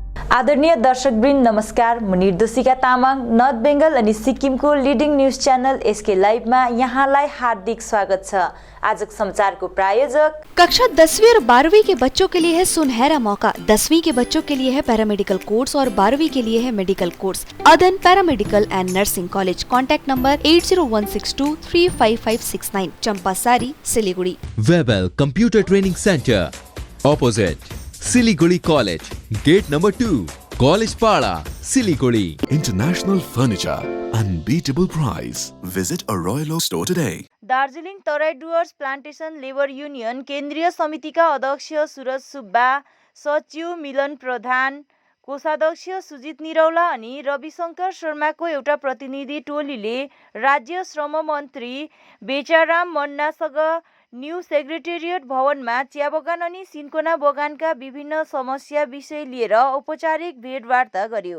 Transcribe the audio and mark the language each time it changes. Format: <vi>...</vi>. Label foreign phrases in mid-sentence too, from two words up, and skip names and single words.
<ne>आदरणीय दर्शकवृन्द नमस्कार। म निर्दोषिका तामाङ नर्थ बेंगल अनि सिक्किमको</ne> <en>leading news channel</en> <ne>एसके लाइभमा यहाँलाई हार्दिक स्वागत छ। आजको समाचारको प्रायोजक</ne> <hi>कक्षा 10वीं और 12वीं के बच्चों के लिए है सुनहरा मौका। 10वीं के बच्चों के लिए है</hi> <en>paramedical course</en> <hi>और 12वीं के लिए है</hi> <en>medical course. Adan Paramedical and Nursing College. Contact number 8016235569, Champasari, Siliguri. Webel Computer Training Centre opposite Siliguri College, Gate number 2, College Para, Siliguri. International Furniture, unbeatable price. Visit a Royal Oak store today.</en> <ne>दार्जिलिङ तराई डुवर्स प्लान्टेसन लेबर युनियन केन्द्रीय समितिका अध्यक्ष सुरज सुब्बा, सचिव मिलन प्रधान, कोषाध्यक्ष सुजित निरौला अनि रविशंकर शर्माको एउटा प्रतिनिधि टोलीले राज्य श्रम मन्त्री बेचाराम मन्नासँग न्यू सेक्रेटेरिएट भवनमा चिया बगान अनि सिन्कोना बगानका विभिन्न समस्या विषय लिएर औपचारिक भेटवार्ता गर्यो।</ne>